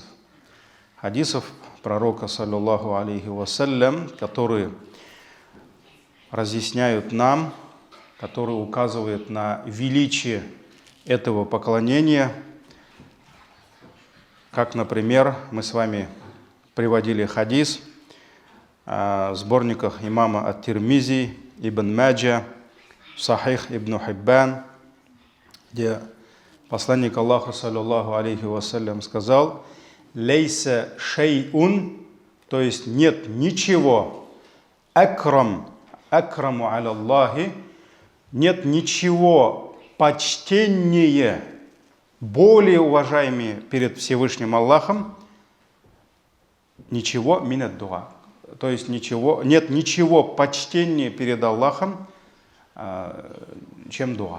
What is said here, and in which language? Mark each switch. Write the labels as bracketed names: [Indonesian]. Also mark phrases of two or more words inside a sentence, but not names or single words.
[Russian] Хадисов пророка, [Arabic] صلى الله عليه وسلم, [Russian] которые разъясняют нам, которые указывают на величие этого поклонения. Как, например, мы с вами приводили хадис в сборниках имама ат-Тирмизи, Ибн Маджа, Сахих Ибн Хиббан, где посланник Аллаха, [Arabic] صلى الله عليه وسلم, [Russian] сказал: [Arabic] «ليس شيء», [Russian] то есть нет ничего, [Arabic] أكرم على الله, [Russian] нет ничего почтеннее, более уважаемее перед Всевышним Аллахом, ничего [Arabic] من الدعاء. [Russian] То есть нет ничего почтеннее перед Аллахом, чем дуа.